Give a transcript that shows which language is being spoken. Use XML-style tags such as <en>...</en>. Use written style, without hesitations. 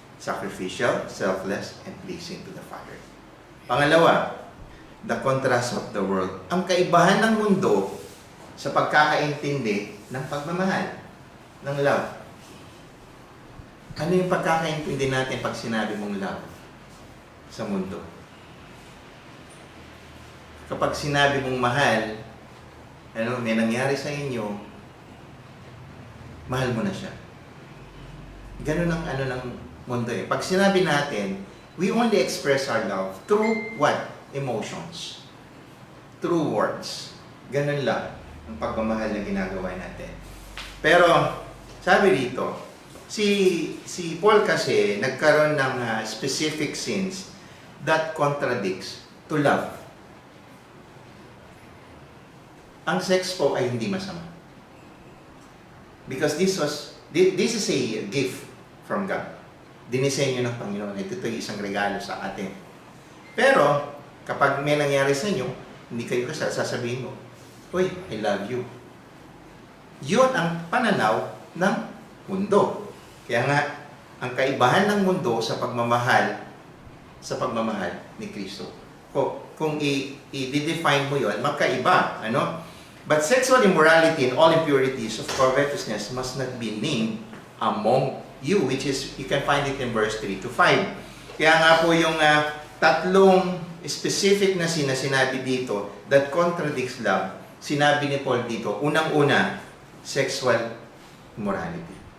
<en>Sacrificial, selfless, and pleasing to the Father. Pangalawa, the contrast of the world.</en> <tl>Ang kaibahan ng mundo sa pagkakaintindi ng pagmamahal, ng love. Ano yung pagkakaintindi natin pag sinabi mong love sa mundo? Kapag sinabi mong mahal, may nangyari sa inyo, mahal mo na siya. Ganun ang ng mundo eh. Pag sinabi natin,</tl> <en>we only express our love through what? Emotions. Through words.</en> <tl>Ganun lang ang pagmamahal na ginagawa natin. Pero, sabi dito, si Paul kasi nagkaroon ng</tl> <en>specific sins that contradicts to love.</en> <tl>Ang sex po ay hindi masama.</tl> <en>Because this is a gift from God.</en> <tl>Dinisenyo ng Panginoon. Ito yung isang regalo sa atin. Pero, kapag may nangyari sa inyo, hindi kayo kasal, sasabihin mo, "Uy,</tl> <en>I love you."</en> <tl>Yun ang pananaw ng mundo. Kaya nga, ang kaibahan ng mundo sa pagmamahal ni Kristo. Kung i-define mo yun, magkaiba.</tl> <en>But sexual immorality and all impurities of covetousness must not be named among you, which is, you can find it in verse 3 to 5.</en> <tl>Kaya nga po yung tatlong specific na sinabi dito</tl> <en>that contradicts love,</en> <tl>sinabi ni Paul dito, unang-una, sexual immorality.</tl>